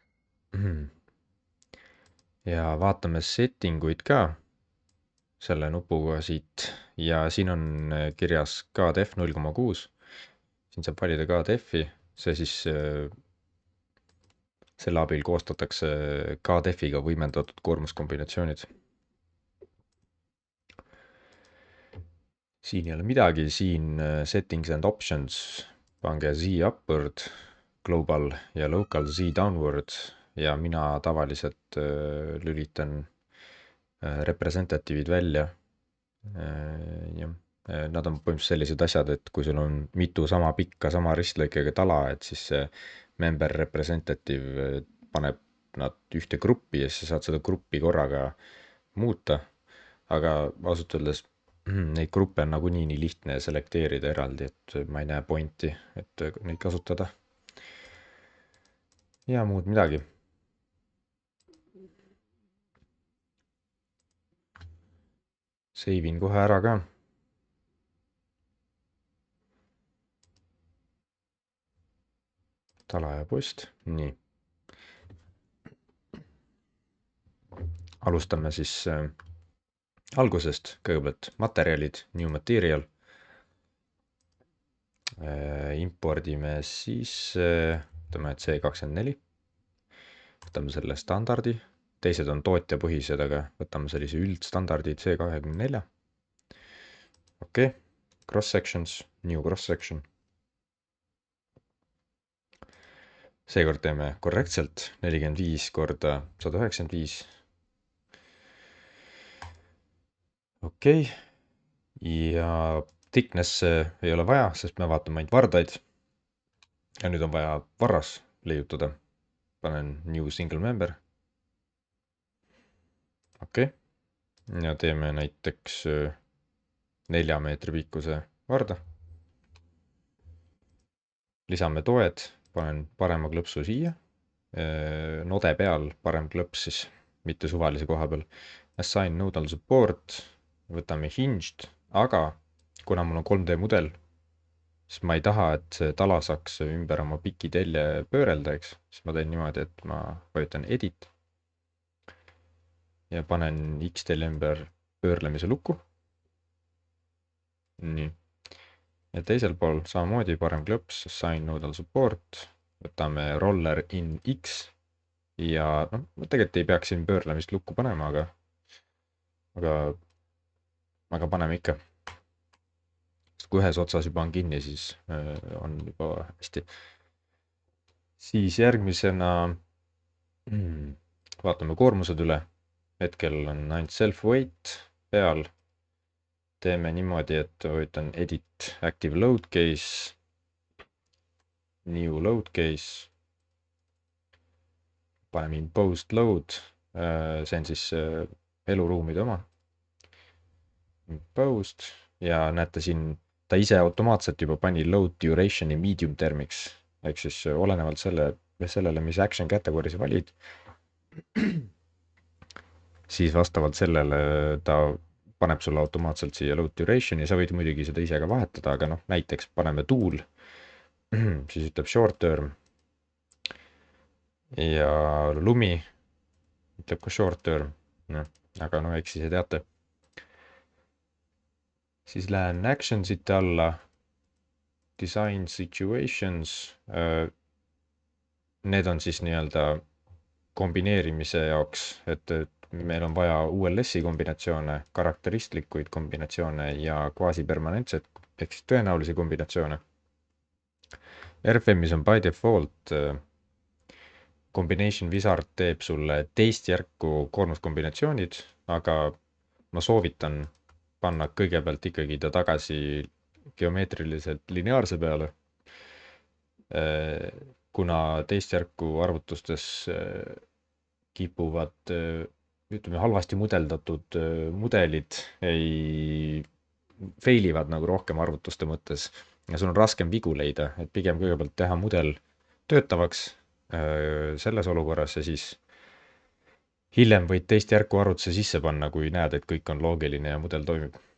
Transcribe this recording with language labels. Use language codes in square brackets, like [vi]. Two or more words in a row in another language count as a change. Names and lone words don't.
[et] Ja vaatame setting uid ka selle nupuga siit ja siin on kirjas KDF 0,6. Siin saab valida KDF-i, see siis selle abil koostatakse KDF-iga võimendatud koormuskombinatsioonid. Siin ei ole midagi, siin [en] settings and options, [et] pange [en] Z upward, global [et] ja [en] local Z downward [et] ja mina tavaliselt lülitan representative'id välja. Nad on põhimõtteliselt sellised asjad, et kui sul on mitu sama pikka, sama ristlõikega tala, et siis see [en] member representative [et] paneb nad ühte gruppi ja siis sa saad seda gruppi korraga muuta. Aga ausalt öeldes neid gruppe on nagunii nii lihtne selekteerida eraldi, et ma ei näe pointi, et neid kasutada. Ja muud midagi. Save in kohe ära ka. Tala ja post, nii. Alustame siis algusest, kõigepealt materjalid, [en] new material. [et] Impordime siis, ütleme, et C24. Võtame selle standardi, teised on tootjapõhised, aga võtame sellise üldstandardi C24. Okei, [en] cross sections, new cross section. [et] Seekord teeme korrektselt 45 korda 195. Okei, ja thickness ei ole vaja, sest me vaatame ainult vardaid. Ja nüüd on vaja varras leiutada. [en] Panen new single member. [et] Okei, ja teeme näiteks 4 meetri pikkuse varda. Lisame toed, panen parema klõpsu siia. Node peal parem klõps siis, mitte suvalise koha peal. [en] Assign nodal support, [et] võtame hinged, aga kuna mul on 3D mudel, siis ma ei taha, et see tala saaks ümber oma pikitelje pöörelda, eks. Siis ma teen niimoodi, et ma vajutan edit ja panen X-telje ümber pöörlemise lukku. Nii. Ja teisel pool samamoodi parem klõps, [en] assign nodal support, [et] võtame [en] roller in X [et] ja noh, tegelikult ei peaks siin pöörlemist lukku panema, aga paneme ikka. Kui ühes otsas juba on kinni, siis on juba hästi. Siis järgmisena vaatame koormused üle. Hetkel on ainult self-weight peal. Teeme niimoodi, et võtan [en] edit active load case, new load case. [et] Paneme [en] imposed load, [et] see on siis eluruumide oma. Imposed ja näete siin, ta ise automaatselt juba pani [en] load duration'i [et] medium termiks, ehk siis olenevalt sellele, mis [en] action category [et] sa valid, siis vastavalt sellele ta paneb sulle automaatselt siia [en] load duration'i, [et] sa võid muidugi seda ise ka vahetada, aga noh, näiteks paneme tool, siis ütleb [en] short term [et] ja lumi ütleb ka [en] short term, [et] aga no eks siis teate. Siis lähen actionsite alla, [en] design situations, [et] need on siis nii-öelda kombineerimise jaoks, et meil on vaja ULS-i kombinatsioone, karakteristlikuid kombinatsioone ja quasi-permanentset ehk siis tõenäolisi kombinatsioone. RFM-is on [en] by default combination wizard [et] teeb sulle teist järku koormuskombinatsioonid, aga ma soovitan panna kõigepealt ikkagi ta tagasi geomeetriliselt lineaarse peale. kuna teist järku arvutustes kipuvad, ütleme, halvasti mudeldatud mudelid fail ivad nagu rohkem arvutuste mõttes ja sul on raskem vigu leida, et pigem kõigepealt teha mudel töötavaks selles olukorras ja siis hiljem võid teist järku arvutuse sisse panna, kui näed, et kõik on loogiline ja mudel toimib.